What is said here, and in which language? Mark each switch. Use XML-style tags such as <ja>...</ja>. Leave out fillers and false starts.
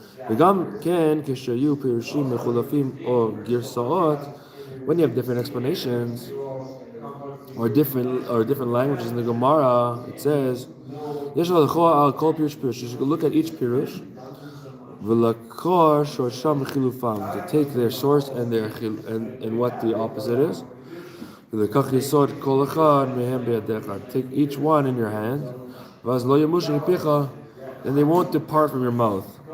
<he>וגם כן, כשיהיו פירושים מחולפים או גרסאות,</he> <en>when you have different explanations or different languages in the Gemara, it says,</en> <he>יש הלכו על כל פירוש פירוש.</he> <en>You should look at each פירוש,</en> <he>ולקור שורשם וחילופם,</he> <en>to take their source and what the opposite is.</en> <he>ולקח יסוד כל אחד מהם בידיך.</he> <en>Take each one in your hand,</en> <he>ואז לא ימוש מפיך,</he> <en>and they won't depart from your mouth.</en>